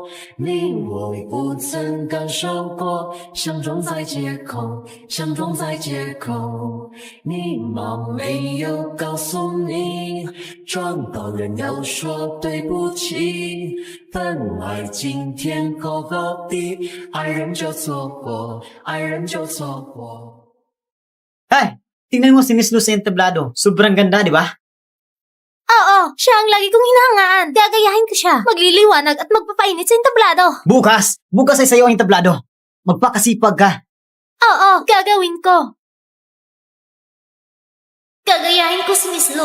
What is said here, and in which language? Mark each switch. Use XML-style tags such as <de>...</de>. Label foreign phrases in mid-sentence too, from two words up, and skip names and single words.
<zh>你我不曾感受过，相撞在街口，相撞在街口。你妈没有告诉你，撞到人要说对不起。本来今天够好的，爱人就错过，爱人就错过。”</zh> <tl>Ay! Tingnan mo si Miss Lou sa entablado. Sobrang ganda, di ba? Oo, siya ang lagi kong hinahangaan. Gagayahin ko siya. Magliliwanag at magpapainit sa entablado. Bukas! Bukas ay sa'yo ang entablado. Magpakasipag ka. Oo, gagawin ko. Gagayahin ko si Miss Lu.</tl>